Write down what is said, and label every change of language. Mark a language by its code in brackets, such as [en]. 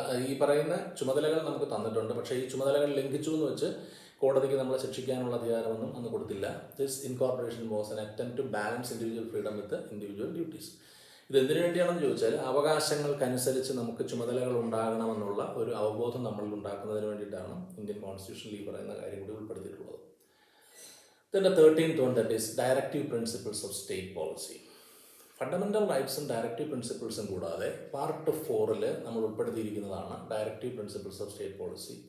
[ml] ഈ പറയുന്ന ചുമതലകൾ നമുക്ക് തന്നിട്ടുണ്ട്, പക്ഷേ ഈ ചുമതലകൾ ലംഘിച്ചു എന്ന് വെച്ച് കോടതിക്ക് നമ്മളെ ശിക്ഷിക്കാനുള്ള അധികാരമൊന്നും അന്ന് കൊടുത്തില്ല. [en] This incorporation was an attempt to balance individual freedom with individual duties. [ml] ഇത് എന്തിനു വേണ്ടിയാണെന്ന് ചോദിച്ചാൽ അവകാശങ്ങൾക്കനുസരിച്ച് നമുക്ക് ചുമതലകൾ ഉണ്ടാകണമെന്നുള്ള ഒരു അവബോധം നമ്മളിൽ ഉണ്ടാക്കുന്നതിന് വേണ്ടിയിട്ടാണ് ഇന്ത്യൻ കോൺസ്റ്റിറ്റ്യൂഷനിൽ ഈ പറയുന്ന കാര്യം കൂടി ഉൾപ്പെടുത്തിയിട്ടുള്ളത്. [en] Then the 13th one, that is directive principles of state policy. [ml] Fundamental റൈറ്റ്സും directive പ്രിൻസിപ്പിൾസും കൂടാതെ പാർട്ട് 4 നമ്മൾ ഉൾപ്പെടുത്തിയിരിക്കുന്നതാണ് directive principles of state policy.